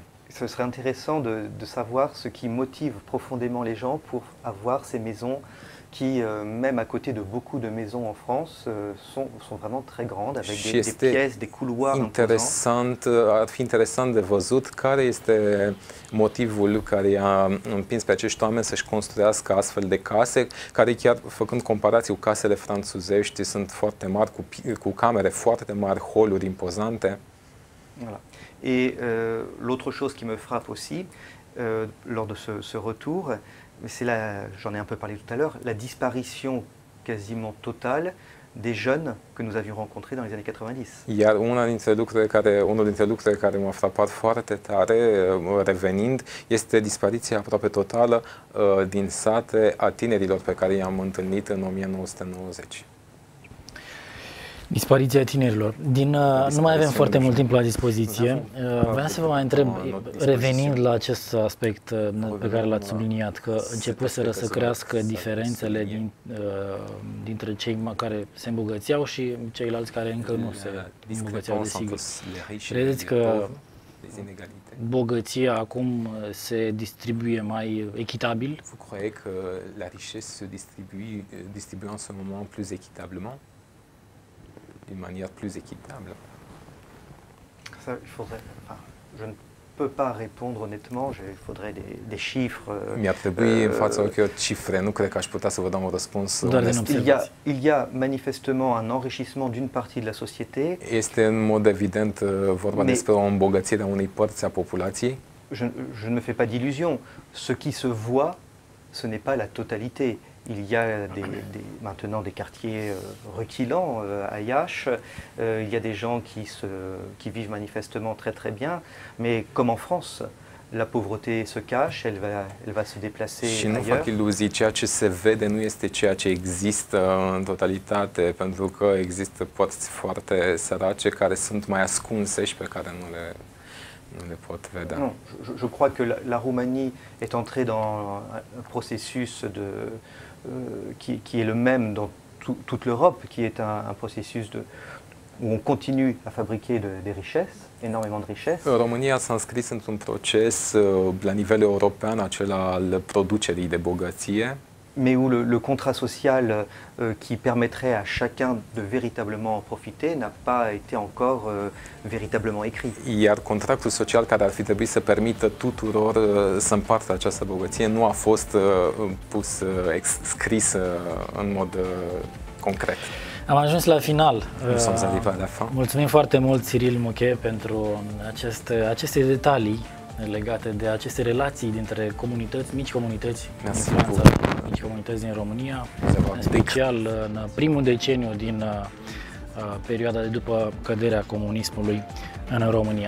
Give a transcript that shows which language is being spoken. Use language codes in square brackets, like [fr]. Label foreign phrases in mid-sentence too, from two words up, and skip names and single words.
[fr] Ce serait intéressant de savoir ce qui motive profondément les gens pour avoir ces maisons qui, même à côté de beaucoup de maisons en France, sont vraiment très grandes, avec des pièces, des couloirs imposants. [ro] Ar fi interesant de văzut care este motivul care i-a împins pe acești oameni să-și construiască astfel de case, care chiar făcând comparații cu casele franțuzești sunt foarte mari, cu camere foarte mari, holuri impozante. [fr] Voilà. Et l'autre chose qui me frappe aussi lors de ce retour, c'est j'en ai un peu parlé tout à l'heure, la disparition quasiment totale des jeunes que nous avions rencontrés dans les années 90. [ro] Iar unul dintre lucrurile care m-a frapat foarte tare, revenind, este dispariția aproape totală din sate a tinerilor pe care i-am întâlnit în 1990. Dispariția tinerilor. Nu mai avem foarte mult timp la dispoziție. Vreau să vă mai întreb, revenind la acest aspect pe care l-ați subliniat, că începuseră să crească diferențele dintre cei care se îmbogățeau și ceilalți care încă nu se îmbogățeau, desigur. Credeți că bogăția acum se distribuie mai echitabil? [fr] Vous croyez que la richesse se distribue en ce moment plus équitablement? D'une manière plus équitable. Ça, il faudrait, je ne peux pas répondre honnêtement, il faudrait des chiffres. [ro] Mi-ar trebui în fața ochilor cifre, nu cred că aș putea să vă dau un răspuns onest. [fr] Il y a manifestement un enrichissement d'une partie de la société. [ro] Este în mod evident vorba despre o îmbogățire a unei părți a populației. [fr] Je ne me fais pas d'illusions. Ce qui se voit, ce n'est pas la totalité. Il y a maintenant des quartiers requilants à Iași, il y a des gens qui vivent manifestement très très bien, mais comme en France, la pauvreté se cache, elle va se déplacer ailleurs. [ro] Și nu fac iluzii, ceea ce se vede nu este ceea ce există în totalitate, pentru că există părți foarte sărace care sunt mai ascunse și pe care nu le pot vedea. [fr] Non, je crois que la Roumanie est entrée dans un processus qui est le même dans toute l'Europe, qui est un processus où on continue à fabriquer des richesses, énormément de richesses. [ro] România s-a înscris într-un proces la nivel european, acela al producerii de bogăție. [fr] Mais où le contrat social qui permettrait à chacun de véritablement en profiter n'a pas été encore véritablement écrit. [ro] Iar contractul social care ar fi trebuit să permită tuturor să împartă această bogăție nu a fost scris în mod concret. Am ajuns la final. Mulțumim foarte mult, Cyril Mouquet, pentru aceste detalii legate de aceste relații dintre comunități, mici comunități din Franța, mici comunități din România, în special în primul deceniu din perioada de după căderea comunismului în România.